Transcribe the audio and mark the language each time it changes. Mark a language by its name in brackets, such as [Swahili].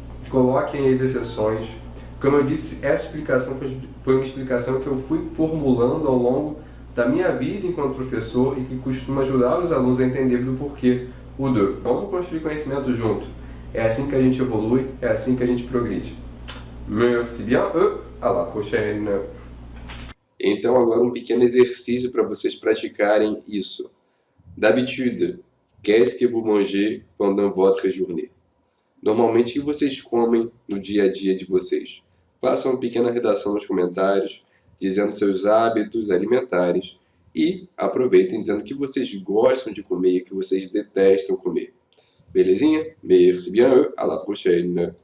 [Portuguese] Coloquem as exceções. Como eu disse, essa explicação foi uma explicação que eu fui formulando ao longo da minha vida enquanto professor e que costuma ajudar os alunos a entenderem do porquê o de. Vamos construir conhecimento junto. É assim que a gente evolui, é assim que a gente progride. [French] Merci bien, à la prochaine. [Portuguese] Então agora um pequeno exercício para vocês praticarem isso. [French] D'habitude, qu'est-ce que vous mangez pendant votre journée? [Portuguese] Normalmente, o que vocês comem no dia a dia de vocês? Façam uma pequena redação nos comentários, dizendo seus hábitos alimentares e aproveitem dizendo o que vocês gostam de comer e o que vocês detestam comer. Belezinha? [French] Merci bien, à la prochaine!